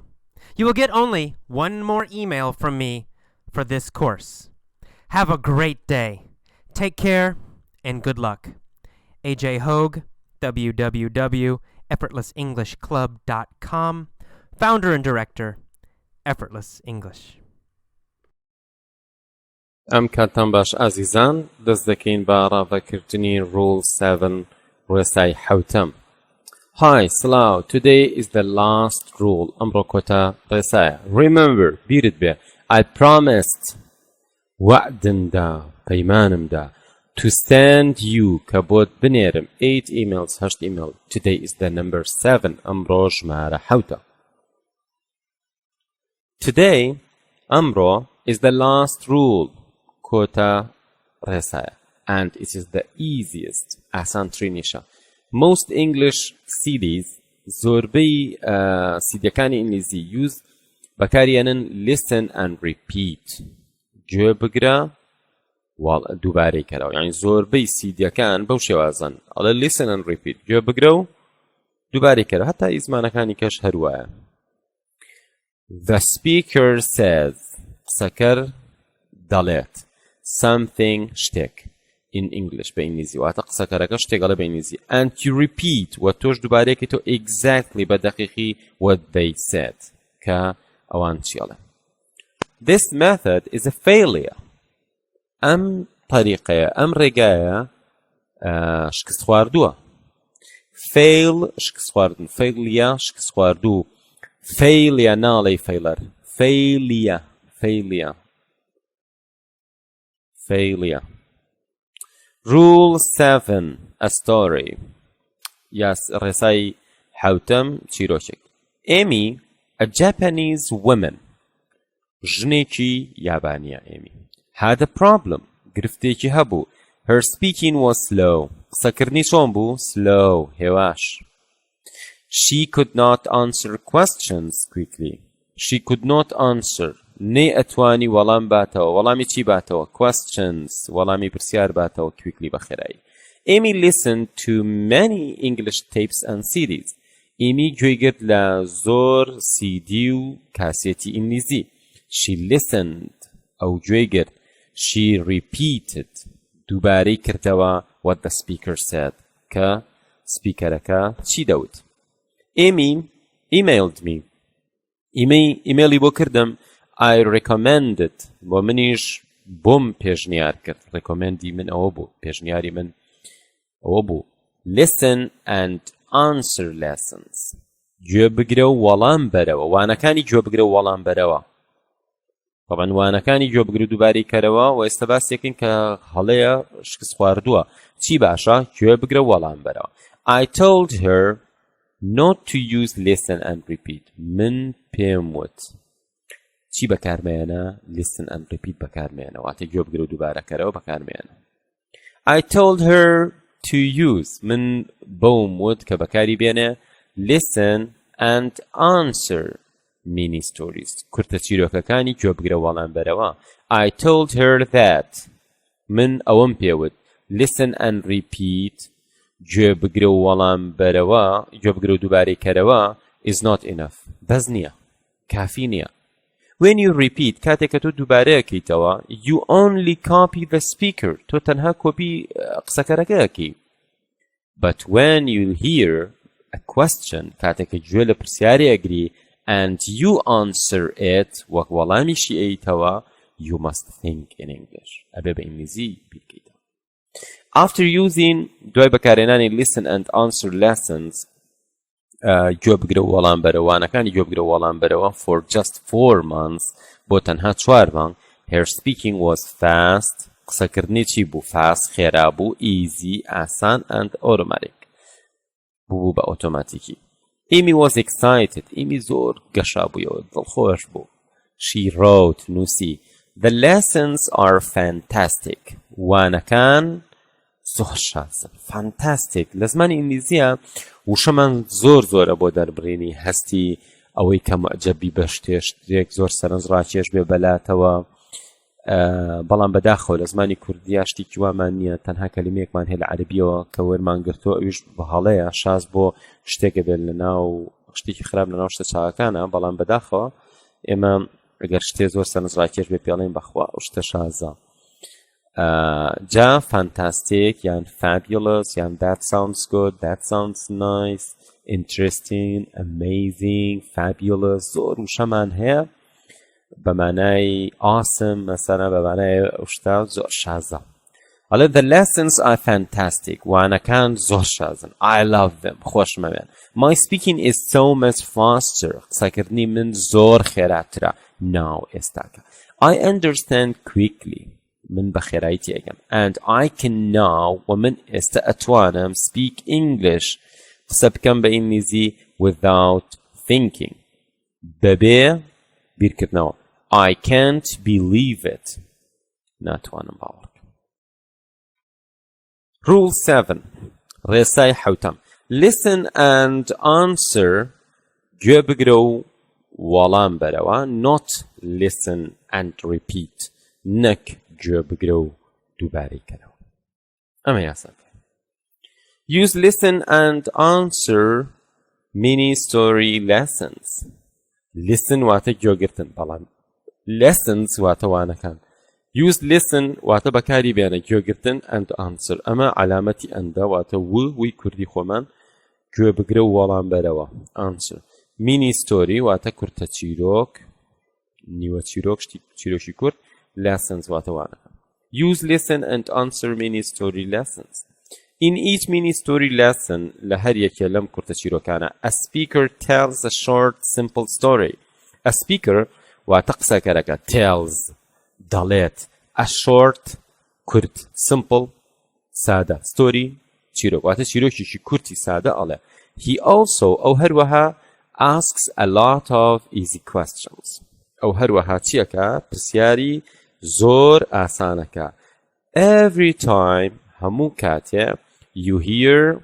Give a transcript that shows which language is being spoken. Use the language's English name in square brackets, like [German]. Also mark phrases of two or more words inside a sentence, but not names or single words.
[English] You will get only one more email from me for this course. Have a great day. Take care and good luck. AJ Hogue, www.effortlessenglishclub.com, founder and director, Effortless English. [Central Kurdish] ئەم کاتان باش ئازیزان دەست دەکەین بە ڕاوەکردنی Rule 7 ڕێسای حوتەم. [English] Hi, سڵاو. Today is the last rule. [Central Kurdish] ئەمڕۆ کۆتا ڕێسایە. Remember, بیرت بێ. [English] I promised, [Central Kurdish] وعدمدا، پەیمانمدا, [English] to send you [Central Kurdish] کە بۆت بنێرم [English] 8 emails, 8 email. Today is the number 7. [Central Kurdish] ئەمڕۆ ژمارە 7. [English] Today, ئەمڕۆ is the last rule. [Central Kurdish] کۆتا ڕێسایە. [English] And it is the easiest. ئاسانترینیشە. Most English CDs [Central Kurdish] زۆربەی سیدیەکانی ئینگلیزی [English] use بەکارهێنن listen and repeat. [Central Kurdish] گوێ بگرە دووبارەی کەرەوە. یعنی زۆربەی سیدیەکان بەو شێوازن. ئەڵێ [English] listen and repeat. [Central Kurdish] گوێ بگرە و دووبارەی کەرەوە. هەتا ئیزمانەکانی کەش هەروایە. [English] The speaker says. [Central Kurdish] قسەکەر دەڵێت. something شتێک [English] in English [Central Kurdish] بە ئینگلیزی واتە قسەکەرەکە شتێکەڵە بە ئینگلیزی [English] and you repeat [Central Kurdish] و تۆش دووبارەیەکەیتەوە exactly بە دەقیقی [English] what they said [Central Kurdish] کە ئەوان چیاڵێ [English] this method is a failure [Central Kurdish] ئەم طریقەیە ئەم ڕێگایە شکست خواردووە fail شکست خواردن failure شکست خواردوو failure ناڵێ failure [English] failure Rule 7 a story Yes [Central Kurdish] ڕێسای حوتەم چیرۆکێک [English] Amy a Japanese woman [Central Kurdish] ژنێکی یابانیە [English] Amy had a problem [Central Kurdish] گرفتێکی هەبوو [English] Her speaking was slow [Central Kurdish] قسەکردنی چۆن بوو [English] slow هێواش She could not answer questions quickly She could not answer [Central Kurdish] نێ ئەتوانی وەڵام باتەوە وەڵامی چی باتەوە questions وەڵامی پرسیار باتەوە quickly بەخێرایی [English] Amy listened to many English tapes and CDs [Central Kurdish] Amy گوێگرت لە زۆر CD و کاسێتی ئینگلیزی [English] She listened [Central Kurdish] ئەو گوێگرت [English] She repeated [Central Kurdish] دووبارەی کردەوە [English] what the speaker said [Central Kurdish] کە سپیکەرەکە چی دەوت [English] Amy emailed me [Central Kurdish] ئیمەیلی بۆ کردم [English] I recommended [Central Kurdish] بۆ منیش بۆم پێشنیار کرد recommendی من ئەوە بوو پێشنیاری من ئەوە بوو [English] listen and answer lessons [Central Kurdish] گوێ بگرە و وەڵام بەرەوە وانەکانی گوێ بگرە و وەڵام بەرەوە طبعا وانەکانی گوێ بگرە و دووبارەی کەرەوە و ئێستا باسێکین کە هەڵەیە شکست خواردووە چی باشە گوێ بگرە و وەڵام بەرەوە [English] I told her not to use listen and repeat [Central Kurdish] من پێم وت چی بەکارمێنە [English] listen and repeat [Central Kurdish] بەکارمێنە واتە گوێ بگرە و دووبارە کەرەوە بەکارمێنە [English] I told her to use [Central Kurdish] من بۆم وت کە بەکاری بێنێ [English] listen and answer mini stories [Central Kurdish] کورتە چیرۆکەکانی گوێ بگرە و وەڵام بەرەوە [English] I told her that [Central Kurdish] من ئەوەم پێوت [English] listen and repeat [Central Kurdish] گوێ بگرە و وەڵام بەرەوە گوێ بگرە و دووبارەی کەرەوە [English] is not enough [Central Kurdish] بەس نییە کافی نییە [English] when you repeat [Central Kurdish] کاتێک کە تۆ دووبارەیەکەیتەوە [English] you only copy the speaker [Central Kurdish] تۆ تەنها کۆپی قسەکەرەکەیەکی [English] but when you hear a question [Central Kurdish] کاتێک کە گوێ لە پرسیاری ئەگری [English] and you answer it [Central Kurdish] وەک وەڵامیشی ئەیتەوە [English] you must think in English [Central Kurdish] ئەبێ بە ئینگلیزی بیرکەیتەوە [English] After using [Central Kurdish] دوای بەکارهێنانی [English] listen and answer lessons [Central Kurdish] گوێ بگرە و وەڵام بەرەوانەکانی گوێ بگرە و وەڵام بەرەوە [English] for just 4 months [Central Kurdish] بۆ تەنها 4 مانگ [English] her speaking was fast [Central Kurdish] قسەکردنی چی بوو fast خێرا بوو easy ئاسان [English] and automatic [Central Kurdish] بوو بە ئۆتۆماتیکی [English] Amy was excited [Central Kurdish] Amy زۆر گەشا بوویەوە دڵخۆش بوو [English] she wrote [Central Kurdish] نووسی [English] the lessons are fantastic [Central Kurdish] وانەکان زۆر شازن fantastic لە زمانی ئینگلیزیە وشەمان زۆرە بۆ دەربڕینی هەستی ئەوەی کە مەعجەبی بە شتێک زۆر سەرنجڕاکێش بێ بەلاتەوە بەڵام بەداخەوە لە زمانی کوردیا شتێکی وامان نییە تەنها کەلیمەیەکمان هەیە لە عەربیەوە کە وەرمان گرتووە ئەویش بە هەڵەیە شاز بۆ شتێکە بێت لەناو شتێکی خراپ لەناو شتە چاوەکانە بەڵام بەداخەوە ئێمە ئەگەر شتێ زۆر سەرنجڕاکێش بێ پێڵێن بەخوا ئەو شتە شازە [English] جا fantastic یان fabulous یان that sounds good that sounds nice interesting amazing fabulous [Central Kurdish] زۆر وشەمان هەیە بە مانای [English] awesome [Central Kurdish] مەسەلەن بە مانای ئەو شتە زۆر شازە ئەڵێ [English] the lessons are fantastic [Central Kurdish] وانەکان زۆر شازن [English] I love them خۆشمەوێن my speaking is so much faster [Central Kurdish] قسەکردنی من زۆر خێراترە [English] now ئێستاکە I understand quickly [Central Kurdish] من بەخێرایی تێگەم [English] and I can now [Central Kurdish] ومن ئێستا ئەتوانم [English] speak English [Central Kurdish] قسە بکەم بە ئینگلیزی [English] without thinking [Central Kurdish] بەبێ بیرکردنەوە [English] I can't believe it [Central Kurdish] ناتوانم باوەڕ Rule 7 ڕێسای حوتەم [English] Listen and answer [Central Kurdish] گوێ بگرە و وەڵام بەرەوە [English] not listen and repeat [Central Kurdish] نەک گوێ بگرە و دووبارەی کەرەوە ئەمە یاساکە [English] Use listen and answer mini story lessons [Central Kurdish] Listen واتە گوێگرتن بەڵام lessons واتە وانەکان [English] use listen [Central Kurdish] واتە بەکاری بێنە گوێگرتن [English] and answer [Central Kurdish] ئەمە علامەتی ئەندە واتە وی کوردی خۆمان گوێ بگرە و وەڵام بەرەوە answer [English] mini story [Central Kurdish] واتە کورتە چیرۆک نیوە چیرۆک چیرۆکی کورت lessons واتە وانەکە [English] use listen and answer mini story lessons in each mini story lesson [Central Kurdish] لە هەر یەکێ لەم کورتە چیرۆکانە [English] a speaker tells a short simple story a speaker [Central Kurdish] واتە قسەکەرەکە tells دەڵێت [English] a short [Central Kurdish] کورت simple سادە story چیرۆک واتە چیرۆکێکی کورتی سادە ئەڵێ [English] he also [Central Kurdish] ئەو هەروەها [English] asks a lot of easy questions [Central Kurdish] ئەو هەروەها چیەکە پرسیاری زۆر ئاسانەکە [English] every time [Central Kurdish] هەموو کاتێ [English] you hear